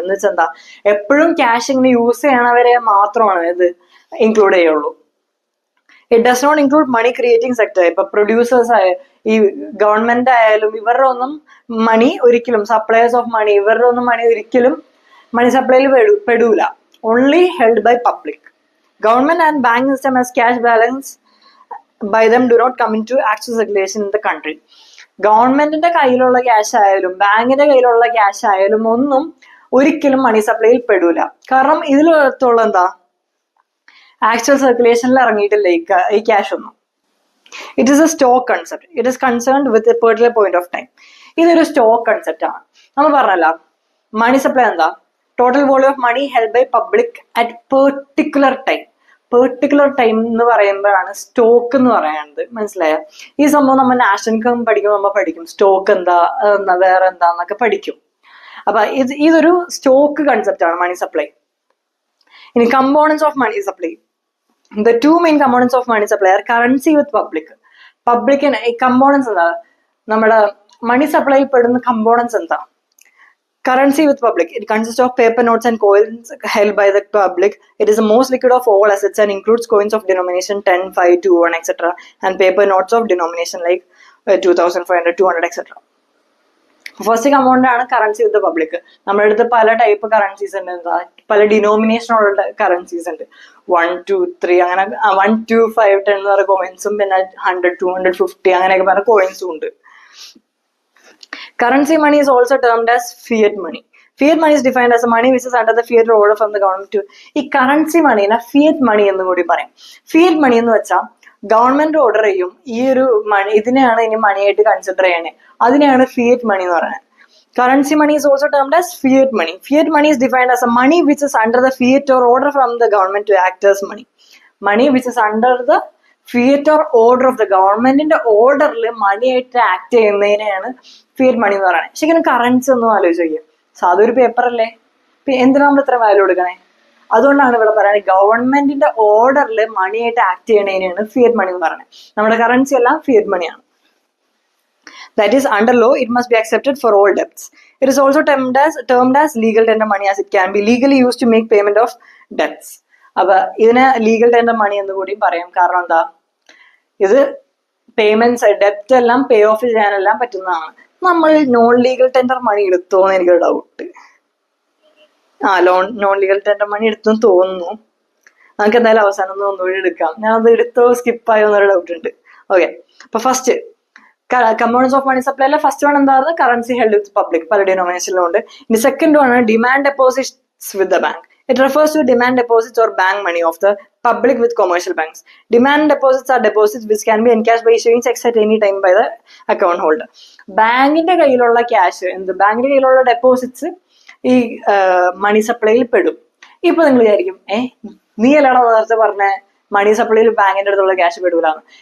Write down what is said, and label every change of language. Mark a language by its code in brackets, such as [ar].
[ml] എന്ന് വെച്ചാൽ എന്താ, എപ്പോഴും ക്യാഷ് ഇങ്ങനെ യൂസ് ചെയ്യണവരെ മാത്രമാണ് ഇത് ഇൻക്ലൂഡ് ചെയ്യുള്ളൂ. [en] It does not include money creating sector. [ml] ഇപ്പൊ പ്രൊഡ്യൂസേഴ്സ് ഈ ഗവൺമെന്റ് ആയാലും ഇവരുടെ ഒന്നും മണി ഒരിക്കലും, [en] suppliers of money, [ml] ഇവരുടെ ഒന്നും മണി ഒരിക്കലും മണി സപ്ലൈയിൽ പെടൂല. [en] Only held by public. Government and bank system as cash balance by them do not come into actual circulation in the country. [ml] ഗവൺമെന്റിന്റെ കയ്യിലുള്ള ക്യാഷ് ആയാലും ബാങ്കിന്റെ കയ്യിലുള്ള ക്യാഷ് ആയാലും ഒന്നും ഒരിക്കലും മണി സപ്ലൈയിൽ പെടൂല. കാരണം ഇതിലുള്ള എന്താ, ആക്ച്വൽ സർക്കുലേഷനിൽ ഇറങ്ങിയിട്ടില്ല ഈ ക്യാഷ് ഒന്നും. [en] It is a stock concept. It is concerned with a particular point of time. [ml] ഇതൊരു സ്റ്റോക്ക് കൺസെപ്റ്റ് ആണ്. നമ്മൾ പറഞ്ഞല്ല, മണി സപ്ലൈ എന്താ, [en] Total volume of money held by public at particular time. [ml] Particular time എന്ന് പറയുമ്പോഴാണ് stock എന്ന് പറയുന്നത്. മനസ്സിലായോ? ഈ സംഭവം നമ്മൾ നാഷണൽ ഇൻകം പഠിക്കുമ്പോൾ നമ്മൾ പഠിക്കും സ്റ്റോക്ക് എന്താ, വേറെ എന്താന്നൊക്കെ പഠിക്കും. അപ്പൊ ഇതൊരു സ്റ്റോക്ക് കൺസെപ്റ്റ് ആണ് മണി സപ്ലൈ. ഇനി [en] Components of money supply. The two main components of money supply are currency with public. [ml] പബ്ലിക്കിന് ഈ കമ്പോണൻസ് എന്താ, [en] നമ്മുടെ മണി സപ്ലൈയിൽ പെടുന്ന കമ്പോണൻസ് എന്താ? Currency with public. It consists of paper notes and coins held by the public. It is the most liquid of all assets and includes coins of denomination 10, 5, 2, 1, etc. and paper notes of denomination like 2500, 200, etc. [ml] First component ആണ് currency വിത്ത് public. നമ്മുടെ അടുത്ത് പല type currencies ഉണ്ട്. എന്താ, പല ഡിനോമിനേഷനുള്ള currencies ഉണ്ട്. 1, 2, 3 അങ്ങനെ 1, 2, 5, 10 എന്ന് പറയുന്ന കോയിൻസും പിന്നെ 100, 250 അങ്ങനെയൊക്കെ പറഞ്ഞ കോയിൻസും ഉണ്ട്. [en] Currency money is also termed as fiat money. Fiat money is defined as a money which is under the fiat order from the government to. [ml] ഈ കറൻസി മണീനെ ഫിയറ്റ് മണി എന്ന് കൂടി പറയും. ഫിയറ്റ് മണി എന്ന് വെച്ചാൽ ഗവൺമെന്റ് ഓർഡർ ചെയ്യും ഈ ഒരു മണി, ഇതിനെയാണ് ഇനി മണിയായിട്ട് കൺസിഡർ ചെയ്യണേ, അതിനെയാണ് ഫിയറ്റ് മണി എന്ന് പറയുന്നത്. [en] Currency money is also termed as fiat money. Fiat money is defined as a money which is under the fiat or order from the government to act as money. Money which is under the [ml] Fiat or order of the ഗവൺമെന്റിന്റെ ഓർഡറിൽ മണിയായിട്ട് act ചെയ്യുന്നതിനെയാണ് Fiat മണി എന്ന് പറയുന്നത്. ശരിക്കും currency ഒന്നും ആലോചിച്ച് നോക്കിയാൽ സാധൊരു paper അല്ലേ, എന്തിനാ നമ്മൾ ഇത്ര വാല്യൂ കൊടുക്കണേ? അതുകൊണ്ടാണ് ഇവിടെ പറയുന്നത് ഗവൺമെന്റിന്റെ ഓർഡറിൽ മണിയായിട്ട് ആക്ട് ചെയ്യണതിനെയാണ് ഫിയറ്റ് മണി എന്ന് പറയുന്നത്. നമ്മുടെ കറൻസി എല്ലാം ഫിയറ്റ് മണിയാണ്. [en] That is, under law, it must be accepted for all debts. It is also termed as legal tender money as it can be legally used to make payment of debts. [ml] അപ്പൊ ഇതിനെ legal tender മണി എന്ന് കൂടി പറയും. കാരണം എന്താ, ഇത് payments ഡെപ്റ്റ് എല്ലാം പേ of ചെയ്യാനെല്ലാം പറ്റുന്നതാണ്. നമ്മൾ നോൺ ലീഗൽ ടെൻഡർ മണി എടുത്തോന്ന് എനിക്കൊരു ഡൗട്ട്. നോൺ ലീഗൽ ടെൻഡർ മണി എടുത്തെന്ന് തോന്നുന്നു. നമുക്ക് എന്തായാലും അവസാനം ഒന്നുകൂടി എടുക്കാം. ഞാൻ അത് എടുത്തോ സ്കിപ്പായോ എന്നൊരു ഡൗട്ട് ഉണ്ട്. ഓക്കെ, അപ്പൊ first components of money supply first one എന്താ, [en] currency held with public, [ml] പല ഡിനോമിനേഷനിലുണ്ട്. ഇനി സെക്കൻഡ് വൺ ആണ് [en] Demand deposits with the bank. It refers to demand deposits or bank money of the public with commercial banks. Demand deposits are deposits which can be encashed by issuing checks at any time by the account holder. [ml] ബാങ്കിന്റെ കയ്യിലുള്ള cash, ബാങ്കിന്റെ കയ്യിലുള്ള deposits ഈ മണി സപ്ലൈയിൽ പെടും. ഇപ്പൊ നിങ്ങൾ വിചാരിക്കും, നീ അല്ലാണോ നേരത്തെ പറഞ്ഞ മണി സപ്ലൈയിൽ ബാങ്കിന്റെ അടുത്തുള്ള ക്യാഷ് പെടൂലെന്ന്?